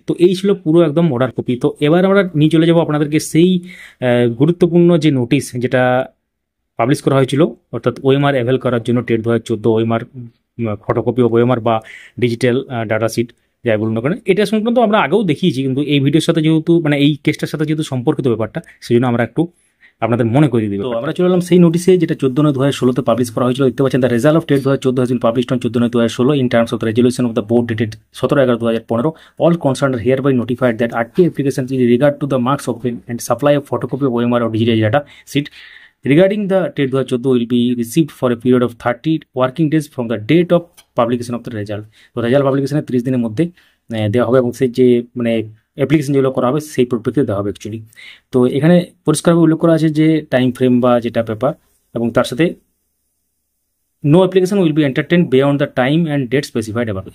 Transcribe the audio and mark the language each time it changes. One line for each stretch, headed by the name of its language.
Bangla: তো এই ছিল পুরো একদম অর্ডার কপি। তো এবার আমরা নিয়ে চলে যাবো আপনাদেরকে সেই গুরুত্বপূর্ণ যে নোটিশ যেটা পাবলিশ করা হয়েছিল, অর্থাৎ ওএমআর অ্যাভেল করার জন্য TET 2014 OMR photocopy of OMR বা ডিজিটাল ডাটা শিট যাই বলুন না কেন, এটা সংক্রান্ত আমরা আগেও দেখিয়েছি, কিন্তু এই ভিডিওর সাথে যেহেতু মানে এই কেসটার সাথে যেহেতু সম্পর্কিত ব্যাপারটা সেই জন্য আমরা একটু আপনাদের মনে করিয়ে দিই। তো আমরা চলে এলাম সেই নোটিশে যেটা 14/9/2016 পাবলিশ করা হয়েছিল। দেখতে পাচ্ছেন
English: The result of TET 2014 has been published on 14/9/2016 in terms of the resolution of the board dated 17/11/2015. All concerned are hereby notified that RTA applications in regard to the marks of and supply of photocopy of OMR or digital data sheet regarding the TET 2014 will be received for a period of 30 working days from the date of publication of the result।
Bangla: তো result পাবলিকেশনের 30 দিনের মধ্যে দেওয়া হবে এবং সেই যে মানে application যেগুলো করা হবে সেই পরিপ্রেক্ষিতে দেওয়া হবে অ্যাকচুয়ালি। তো এখানে পরিষ্কারভাবে উল্লেখ করা আছে যে টাইম ফ্রেম বা যেটা পেপার, এবং তার সাথে
English: No application will be entertain beyond the time and date specified about.